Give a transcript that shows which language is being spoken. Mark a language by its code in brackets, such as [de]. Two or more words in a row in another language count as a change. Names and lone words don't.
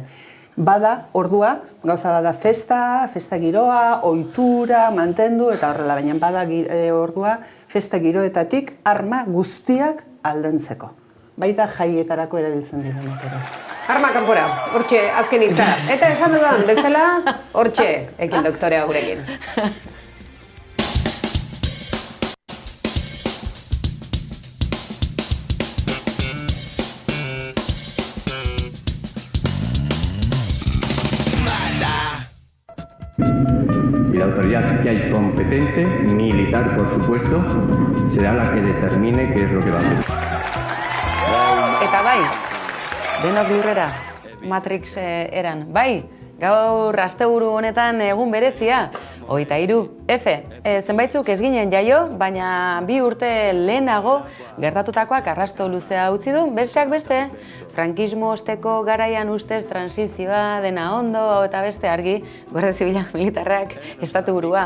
[eu] Bada, ordua, gauza bada festa giroa, ohitura, mantendu, eta horrela, baina bada ordua festa giroetatik arma guztiak aldentzeko. Baita jaietarako erabiltzen direnak ere. Arma kanpora, hortxe, azken hitza. Eta esan dudan, bezala, hortxe, ekin doktorea gurekin. [es] Y la autoridad que hay competente, militar por supuesto, será la que determine qué es lo que va a hacer. [eu] Eta bai, denok lurrera, Matrix eran. Bai, gaur asteburu honetan egun berezia, 23 F. Zenbaitzuk ez ginen jaio, baina 2 urte lehenago gertatutakoak arrasto luzea utzi du, besteak beste, frankismo osteko garaian ustez transizioa dena ondo eta beste argi, Guardia Zibila militarrak estatu burua.